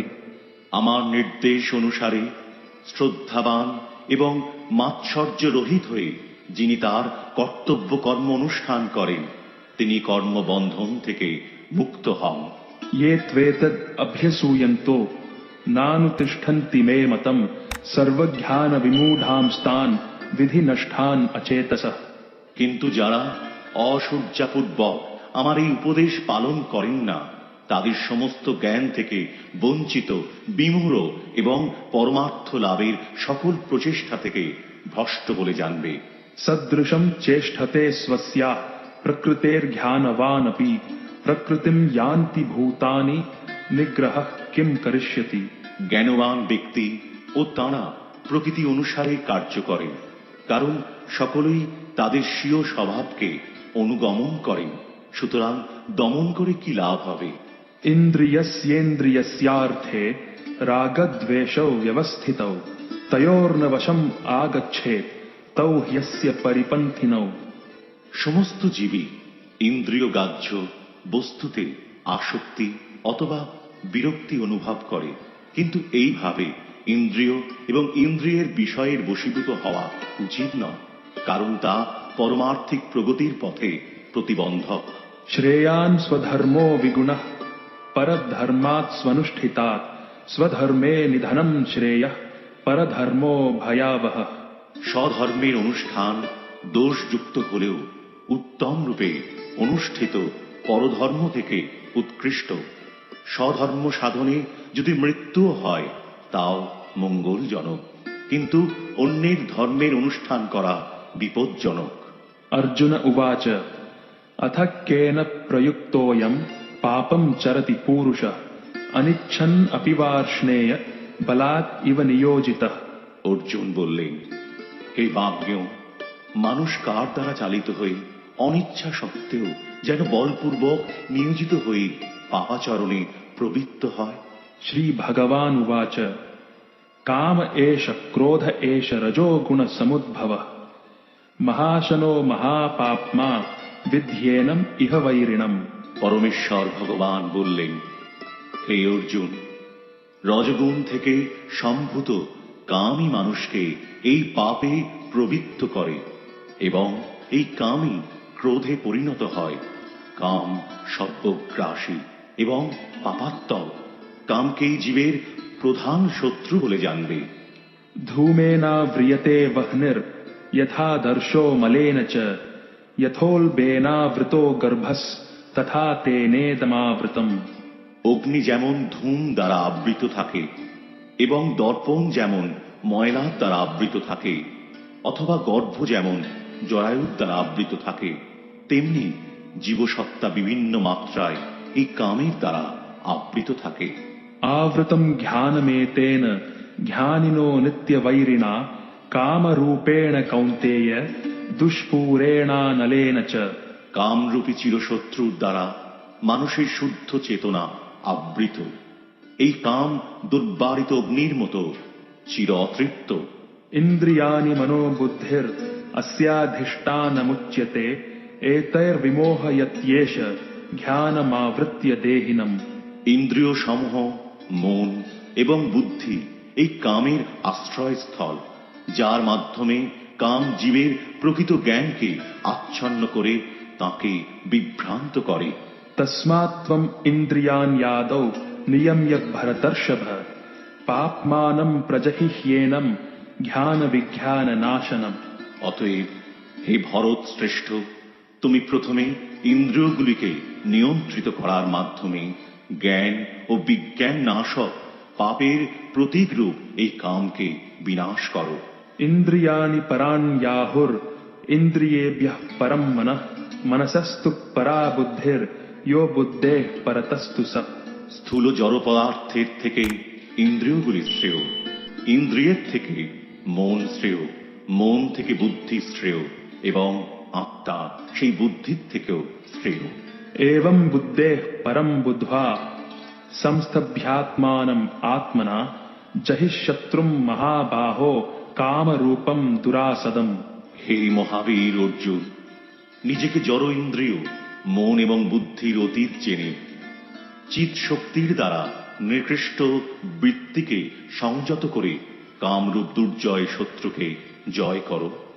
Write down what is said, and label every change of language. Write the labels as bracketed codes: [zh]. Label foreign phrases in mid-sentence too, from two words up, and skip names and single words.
[bn] আমার নির্দেশ অনুসারে শ্রদ্ধাবান এবং মাৎসর্য রহিত হয়ে যিনি তার কর্তব্য কর্ম অনুষ্ঠান করেন, তিনি কর্মবন্ধন থেকে মুক্ত হন। [sa] ये त्वेतद् अभ्यसूयन्तो नानुतिष्ठन्ति मे मतम सर्वज्ञान विमूढांस्तान् विधि नष्टान् अचेतसः। [bn] কিন্তু যারা অসূর্যাপূর্বক আমার এই উপদেশ পালন করেন না, তাদের সমস্ত জ্ঞান থেকে বঞ্চিত, বিমূঢ় এবং পরমার্থ লাভের সকল প্রচেষ্টা থেকে ভ্রষ্ট বলে জানবে। [sa] सदृशं चेष्टते स्वस्या प्रकृतेर्ज्ञानवानपि प्रकृतिं यान्ति भूतानि निग्रहः किं करिष्यति। [bn] জ্ঞানবান ব্যক্তি ও তাঁরা প্রকৃতি অনুসারে কার্য করেন, কারণ সকলেই তাদের স্বীয় স্বভাবকে অনুগমন করেন। সুতরাং দমন করে কি লাভ হবে। [sa] इन्द्रियस्येन्द्रियस्यार्थे रागद्वेषौ व्यवस्थितौ तयोर्न वशम् आगच्छेत् तौ ह्यस्य परिपन्थिनौ। [bn] সমস্ত জীবই ইন্দ্রিয় গ্রাহ্য বস্তুতে আসক্তি অথবা বিরক্তি অনুভব করে, কিন্তু এইভাবে ইন্দ্রিয় এবং ইন্দ্রিয়ের বিষয়ের বশীভূত হওয়া উচিত নয়, কারণ তা পরমার্থিক প্রগতির পথে প্রতিবন্ধক। [sa] श्रेयान् स्वधर्मो विगुणः परधर्मात् स्वनुष्ठितात् स्वधर्मे निधनं श्रेयः परधर्मो भयावहः। [bn] স্বধর্মের অনুষ্ঠান দোষযুক্ত হলেও উত্তম রূপে অনুষ্ঠিত পরধর্ম থেকে উৎকৃষ্ট। স্বধর্ম সাধনে যদি মৃত্যুও হয় তাও মঙ্গলজনক, কিন্তু অন্যের ধর্মের অনুষ্ঠান করা বিপজ্জনক। [sa] अर्जुन उवाच अथ केन प्रयुक्तोऽयं पापं चरति पूरुषः अनिच्छन् अपि वार्ष्णेय बलात् इव नियोजितः। [bn] অর্জুন বললেন, হে বাগ্যেয়, মানুষ কার দ্বারা চালিত হয়ে অনিচ্ছা সত্ত্বেও যেন বলপূর্বক নিয়োজিত হয়ে পাপাচরণে প্রবৃত্ত হয়? [sa] श्री भगवान उवाच काम एष क्रोध एष रजो गुण समुद्भवः महाशनो महापाप्मा विध्येनम इह वैरिणम। [bn] পরমেশ্বর ভগবান বললেন, হে অর্জুন, রজগুণ থেকে সম্ভূত কামই মানুষকে এই পাপে প্রবৃত্ত করে এবং এই কামই ক্রোধে পরিণত হয়। কাম সর্বগ্রাসী এবং পাপাত্মক। কামকেই জীবের প্রধান শত্রু বলে জানবে। [sa] धूमेना व्रियते वह्निर यथा दर्शो मलेन च यथोल्बेनावृतो गर्भस् तथा तेनेदमावृतम्। [bn] অগ্নি যেমন ধূম দ্বারা আবৃত থাকে এবং দর্পণ যেমন ময়লার দ্বারা আবৃত থাকে, অথবা গর্ভ যেমন জরায়ুর দ্বারা আবৃত থাকে, তেমনি জীবসত্তা বিভিন্ন মাত্রায় এই কামের দ্বারা আবৃত থাকে। [sa] आवृतम ज्ञानमेतेन ज्ञानिनो नित्यवैरिणा कामरूपेण कौन्तेय दुष्पूरेणानलेन च। [bn] কামরূপী চিরশত্রুর দ্বারা মানুষের শুদ্ধ চেতনা আবৃত। এই কাম দুর্বারিত অগ্নির মতো চির অতৃপ্ত। [sa] इंद्रियाणि मनोबुद्धिर अस्याधिष्ठानमुच्यते एतैर्विमोहयत्येष ज्ञानमावृत्य देहिनम्। [bn] ইন্দ্রিয় সমূহ, মন এবং বুদ্ধি এই কামের আশ্রয়স্থল, যার মাধ্যমে কাম জীবের প্রকৃত জ্ঞানকে আচ্ছন্ন করে তাকে বিভ্রান্ত করে। [sa] तस्मात्त्वम् इन्द्रियाण्यादौ नियम्य भरतर्षभ पाप्मानं प्रजहिह्येनं ज्ञान विज्ञान नाशनम्। [bn] অতএব হে ভরত শ্রেষ্ঠ, তুমি প্রথমে ইন্দ্রিয়গুলিকে নিয়ন্ত্রিত করার মাধ্যমে জ্ঞান ও বিজ্ঞান নাশক পাপের প্রতীকরূপ এই কামকে বিনাশ করো। [sa] इन्द्रियाणि पराण्याहुर इन्द्रियेभ्यः परं मनः मनसस्तु परा बुद्धिर यो बुद्धेः परतस्तु स। [bn] স্থূল জড় পদার্থের থেকে ইন্দ্রিয়গুলি শ্রেয়, ইন্দ্রিয়ের থেকে মন শ্রেয়, মন থেকে বুদ্ধি শ্রেয় এবং আত্মা সেই বুদ্ধির থেকেও শ্রেয়। [sa] एवं बुद्धेः परं बुद्ध्वा संस्तभ्यात्मानम् आत्मना जहिशत्रुं महाबाहो कामरूपं दुरासदम्। [bn] হে মহাবীর অর্জুন, নিজেকে জড় ইন্দ্রিয়, মন এবং বুদ্ধির অতীত জেনে চিৎ শক্তির দ্বারা নিকৃষ্ট বৃত্তিকে সংযত করে কামরূপ দুর্জয় শত্রুকে জয় করো।